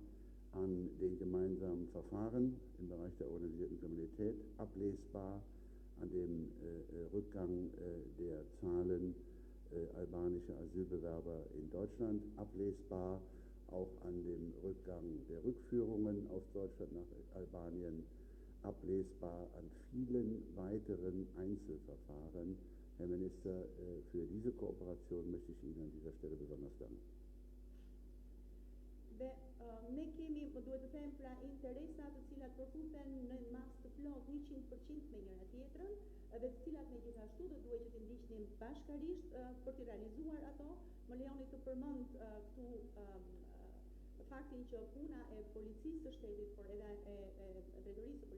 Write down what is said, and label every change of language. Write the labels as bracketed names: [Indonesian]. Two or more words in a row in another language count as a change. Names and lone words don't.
[German] an den gemeinsamen Verfahren im Bereich der organisierten Kriminalität, ablesbar an dem Rückgang der Zahlen albanischer Asylbewerber in Deutschland, ablesbar auch an dem Rückgang der Rückführungen aus Deutschland nach Albanien, ablesbar an vielen weiteren Einzelverfahren, Herr Minister, für diese Kooperation möchte ich Ihnen an dieser Stelle besonders danken. [Albanian] Dhe ne kemi, duhet të them, pra interesa të cilat përfuten në mas të plot 100% me njëra tjetrën, dhe të cilat ne gjithashtu do duhet që të ndiqnim bashkarisht për të realizuar ato. Më lejoni të përmend këtu faktin që puna e policisë së shtetit, por edhe e drejtorisë së